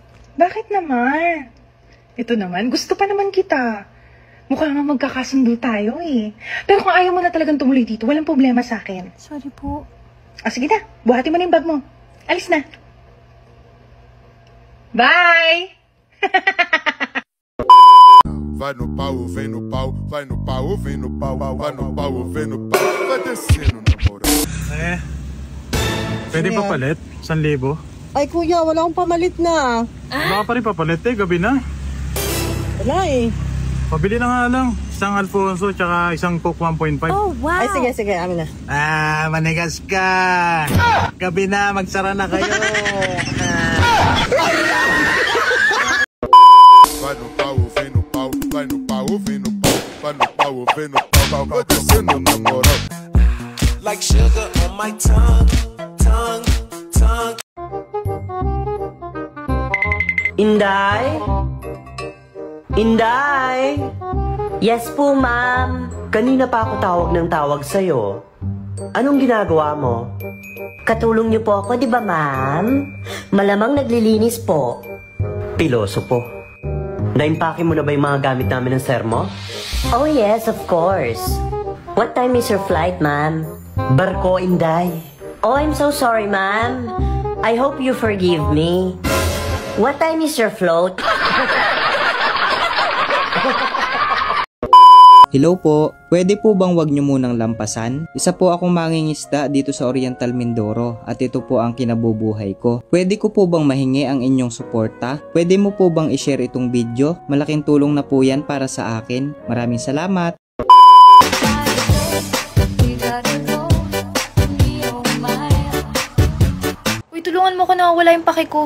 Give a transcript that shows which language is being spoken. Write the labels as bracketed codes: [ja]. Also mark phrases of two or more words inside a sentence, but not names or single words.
[tl] Bakit naman? Ito naman, gusto pa naman kita. Mukha nga magkakasundo tayo eh. Pero kung ayaw mo na talagang tumuloy dito, walang problema sa akin. Sorry po. Sige na, buhatin mo na yung bag mo. Alis na. Bye! [pt] Vai no pau, vem no pau, vai no pau, vem no pau, vai no pau, vem no pau, vai descendo na moral. [tl] Pwede pa palit? 1,000? Ay kuya, wala akong pamalit na. Wala pa rin papalit gabi na. Wala eh. Pabili na nga lang. Isang Alfonso tsaka isang Coke 1.5. Oh, wow. Ay sige, amin na. Manigas ka. Gabi na, magsara na kayo. [pt] Vai no pau, vem no pau, vai no pau, vem no pau, vai no pau, vem no pau, vai descendo na moral. [en] Like sugar on my tongue, tongue, tongue. [tl] Inday? Inday? Yes po, ma'am. Kanina pa ako tawag ng tawag sa'yo. Anong ginagawa mo? Katulong niyo po ako, di ba, ma'am? Malamang naglilinis po. Piloso po. Naimpake mo na ba yung mga gamit namin ng sir mo? [en] Oh, yes, of course. What time is your flight, ma'am? [tl] Barko, Inday. [en] Oh, I'm so sorry, ma'am. I hope you forgive me. What time is your float? [tl] Hello po, pwede po bang wag nyo munang lampasan? Isa po akong mangingisda dito sa Oriental Mindoro at ito po ang kinabubuhay ko. Pwede ko po bang mahingi ang inyong suporta? Pwede mo po bang i-share itong video? Malaking tulong na po yan para sa akin. Maraming salamat! Uy, tulungan mo ko na wala yung pake ko.